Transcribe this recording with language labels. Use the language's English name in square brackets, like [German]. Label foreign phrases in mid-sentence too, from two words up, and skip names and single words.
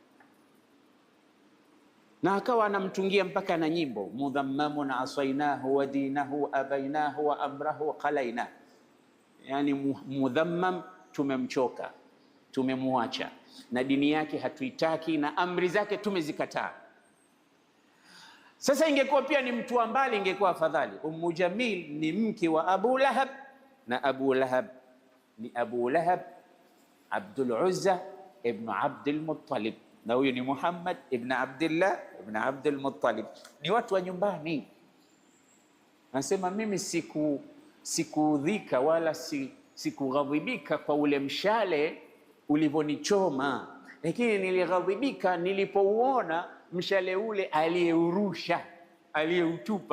[Swahili] Na akawa anamtungia mpaka na nyimbo, [Arabic] مذمم عصيناه ودينه أبيناه وأمره قليناه. [Swahili] Yani mudhammam, tumemchoka, tumemwacha, na dini yake hatuitaki, na amri zake tumezikataa. Sasa ingekuwa pia ni mtu wa mbali, ingekuwa afadhali. Ummu Jamil ni mke wa Abu Lahab, na Abu Lahab ni Abu Lahab Abdul Uzza ibn Abdul Muttalib, na huyu ni Muhammad ibn Abdullah ibn Abdul Muttalib, ni watu wa nyumbani. Nasema mimi sikuudhika wala sikughadhibika kwa ule mshale ulivyonichoma, lakini nilighadhibika nilipouona mshale ule aliyeurusha, aliyeutupa.